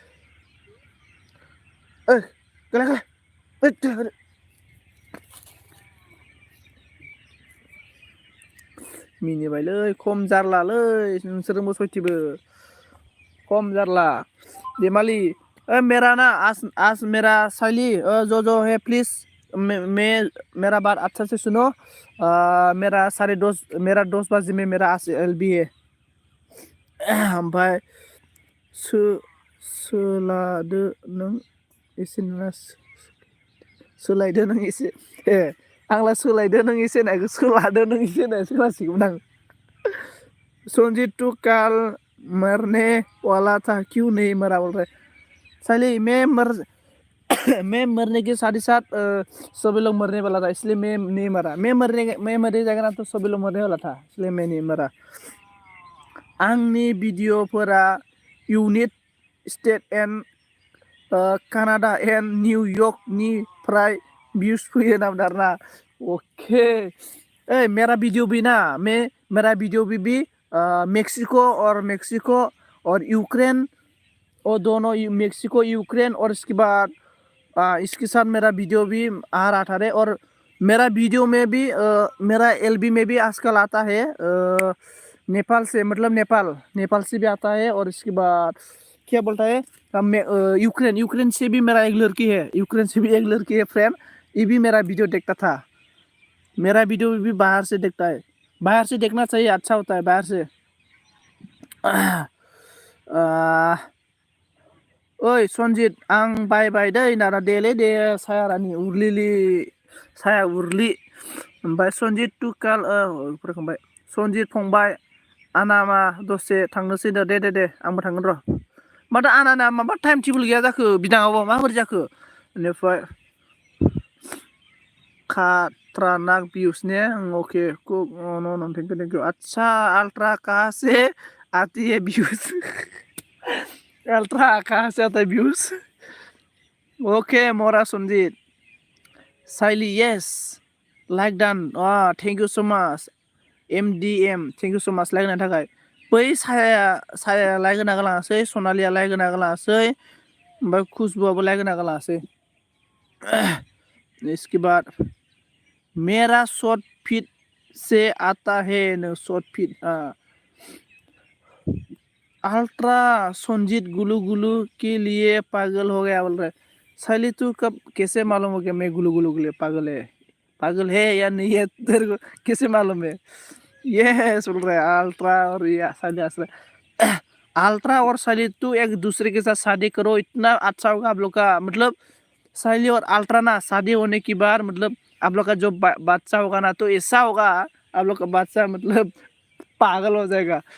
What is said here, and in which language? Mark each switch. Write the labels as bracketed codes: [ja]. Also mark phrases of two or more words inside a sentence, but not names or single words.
[brx] मिनिबायलै खम जारलालै नोंसोरजोंबो सयथिबो खम जारला। [hi] देमालि मेरा ना आज मेरा साइली जो है प्लीज मेरा बात अच्छा से सुनो। मेरा 10:30 में मेरा LB है। [brx] ओमफ्राय सोलादो नों एसे नङा सोलायदो नों एसे। आंलाय सोलायदो नों एसे होननायखौ सोलादो नों एसे होननाय खोनासिगौमोन आं। [hi] संजीत टू कल मरने वाला था क्यों नहीं मरा बोल रहा है। साली मैं मरने के साथ ही साथ सभी लोग मरने वाला था, इसलिए मैं नहीं मरा। मैं मरने जाएगा ना तो सभी लोग मरने वाला था, इसलिए मैं नहीं मरा। [brx] आंनि भिडिअफोरा इउनाइटेड स्टेट एन्ड कानाडा एन्ड निउयर्कनिफ्राय व्यूज फैयो नामदारना। [hi] ओके मेरा वीडियो भी ना मेरा वीडियो भी मेक्सिको और यूक्रेन, और दोनों मेक्सिको यूक्रेन, और इसके बाद इसके साथ मेरा वीडियो भी आ रहा था रे। और मेरा वीडियो में भी मेरा LB में भी आजकल आता है नेपाल से, मतलब नेपाल से भी आता है। और इसके बाद क्या बोलता है यूक्रेन से भी मेरा एक लड़की है फ्रेंड, ये भी मेरा वीडियो देखता था। मेरा वीडियो भी बाहर से देखता है, बाहर से देखना चाहिए, अच्छा होता है बाहर से। [brx] ओइ सन्जित आं बाय दै नारा देलै दे सायारानि उरलिलि साया उरलि। ओमफ्राय सन्जित टुकाल फरायखांबाय। सन्जित फंबाय आनामा दसे थांनोसै दे आंबो थांगोन र'। माथो आनाना माबा टाइम टेबोल गैया जाखो बिदाङावबो माबोरै जाखो। बेनिफ्राय खतरनाक व्यूज ने [en] OK thank you. [hi] अच्छा अल्ट्रा कहाँ से आती है व्यूज अल्ट्रा कहाँ से आता है व्यूज ओके मोरा संजीत साइली [en] yes like done thank you so much MDM thank you so much [brx] लाइक होनायनि थाखाय बै साया लाइक होना गालाङासै सनालिया लाइक होना गालाङासै ओमफ्राय खुशबुआबो लाइक होना गालाङासै [hi] इसके बाद मेरा शॉर्ट फिट से आता है नो शॉर्ट फिट अल्ट्रा संजीत गुलू गुलू के लिए पागल हो गया बोल रहा है साली तू कब कैसे मालूम हो गया मैं गुलू गुलू के लिए पागल है या नहीं है तेरे को कैसे मालूम है ये सुन रहा है अल्ट्रा और ये साली अल्ट्रा और साली तू एक दूसरे के साथ शादी करो इतना अच्छा होगा आप लोग का मतलब साली और अल्ट्रा ना शादी होने की बार मतलब आप लोग का जो बच्चा होगा ना तो ऐसा होगा आप लोग का बच्चा मतलब पागल हो जाएगा